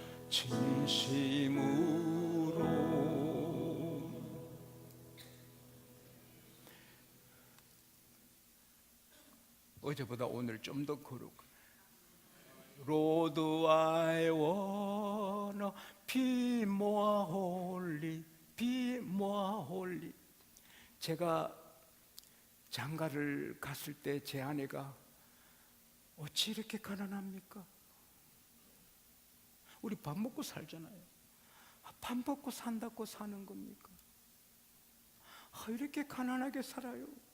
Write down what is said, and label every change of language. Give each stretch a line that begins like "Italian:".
Korean: 진심으로. 어제보다 오늘 좀 더 거룩.
English: Lord, I wanna be more holy, be more holy.
Korean: 제가 장가를 갔을 때 제 아내가 어찌 이렇게 가난합니까? 우리 밥 먹고 살잖아요. 밥 먹고 산다고 사는 겁니까? 이렇게 가난하게 살아요.